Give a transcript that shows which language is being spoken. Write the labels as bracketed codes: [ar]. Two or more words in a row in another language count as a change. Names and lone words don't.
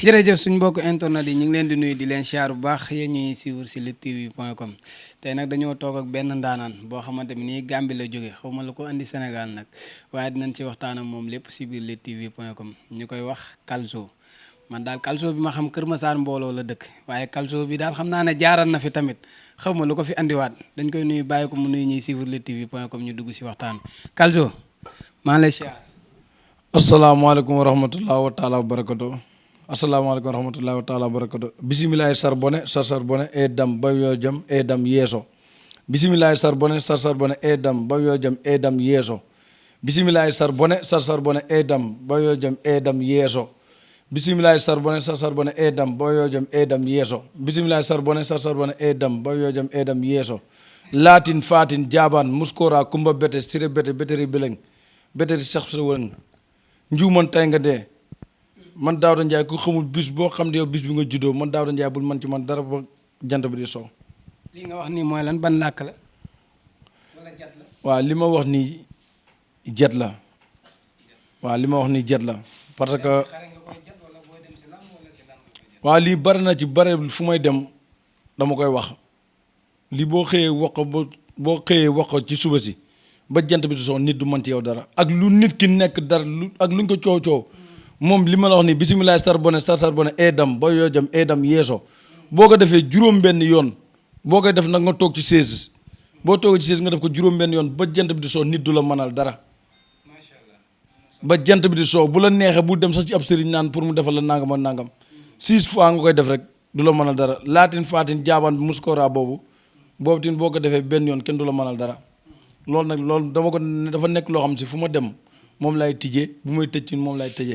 [wo] jërëjëf suñu mbokk internet yi ñu ngi leen di nuyu di leen siyaar bu baax yéen ñuy suivre si luttetv.com tey nag dañoo toog ak benn ndaanaan boo xamante ni nii Gambie la jóge xaw ma la ko andi Sénégal nag waaye dinañ ci waxtaan ak moom lépp si biir luttetv.com ñu koy wax Calcio man daal Calcio bi ma xam Kër Massar mbooloo la dëkk waaye Calcio bi daal xam naa ne jaaral na fi tamit xaw ma lu ko fi andiwaat dañ koy nuyu bàyyi ko mu nuyu ñuy suivre luttetv.com ñu dugg si waxtaan Calcio maa ngi lay siyaar. [ar] السلام عليكم ورحمة الله تعالى وبركاته السلام عليكم ورحمة الله تعالى وبركاته asalaamaaleykum wa rahmatulah wa taala wa barakatu bisimilahi sarbone sarbone e dam ba yoo jam e dam yeeso bisimilahi sarbone sarbone e dam ba yoo jam e dam yeeso bisimilahi sarbone sarbone e dam ba yoo jam e dam yeeso bisimilahi sarbone sarbone e dam ba yoo jam e dam yeeso bisimilahi sarbone sarbone e dam ba yoo jam e dam yeeso laatin fatin jaaban muskora kumba bete sire bete beteri beleng beteri sax sa wëng njuuman [wo] tay nga dee man Daouda Ndiaye ku xamul bis boo xam ne yow bis bi nga juddoo man Daouda Ndiaye bul man ci man dara ba jant bi di soow. li nga wax nii mooy lan ban làkk la wala jat la. waaw li ma wax nii jet la waaw li ma wax nii jet la [fr] parce que [wo] waaw lii bari na ci bari fu may dem dama koy wax lii boo xëyee wax ko boo xëyee wax ko ci suba si ba jant bi di soow nit du mën ci yow dara ak lu nit ki nekk dara lu ak luñ ko coow coow moom li ma la wax nii bisimilah sarbone sarbone eedam ba yoo jam eedam yeeso boo ko defee juróom-benn yoon boo koy def nag nga toog ci 16 boo toogee ci 16 nga def ko juróom-benn yoon ba jant bi di soow nit du la mënal dara ba jant bi di soow bu la neexee bu dem sax ci ab sëriñ naan pour mu defal la nangam ak nangam 6 fois nga koy def rek du la mënal dara laatin faatin jaabaan bi muskora boobu tin boo ko defee benn yoon kenn du la mënal dara loolu nag loolu dama ko dafa nekk loo xam si fu ma dem moom lay tijjee bu may tëj ci moom lay tëjee.